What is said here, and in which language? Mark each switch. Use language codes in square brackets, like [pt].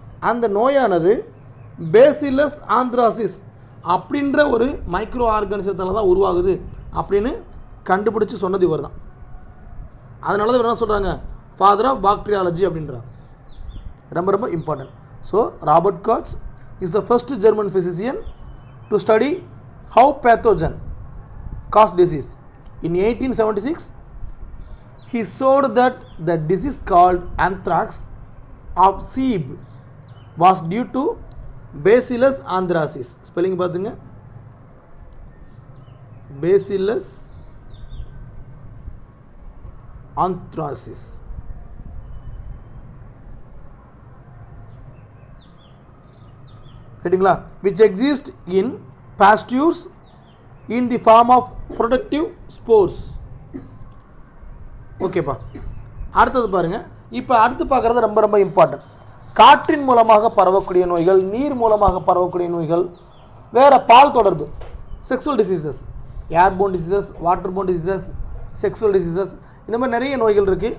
[ta] அந்த நோயானது bacillus anthracis அப்படின்ற ஒரு மைக்ரோ ஆர்கானிசத்தால் தான் உருவாகுது அப்படின்னு கண்டுபிடிச்சி சொன்னது இவர் தான். அதனால தான் என்ன சொல்கிறாங்க, ஃபாதர் ஆஃப் பாக்டீரியாலஜி அப்படின்றாங்க. ரொம்ப ரொம்ப important. [en] So Robert Koch is the first German physician to study how pathogen cause disease. In 1876 he showed that the disease called anthrax of sheep was due to Bacillus anthracis. [ta] Spelling பார்த்துங்க, Bacillus anthracis. ரைட்டுங்களா? [en] which exist in pastures in the form of protective spores. [ta] ஓகேப்பா, அடுத்தது பாருங்கள். இப்போ அடுத்து பார்க்குறது ரொம்ப ரொம்ப இம்பார்ட்டன்ட். காற்றின் மூலமாக பரவக்கூடிய நோய்கள், நீர் மூலமாக பரவக்கூடிய நோய்கள், வேறு பால் தொடர்பு, sexual diseases, airborne diseases, வாட்டர்போன் diseases, sexual diseases, இந்த மாதிரி நிறைய நோய்கள் இருக்குது.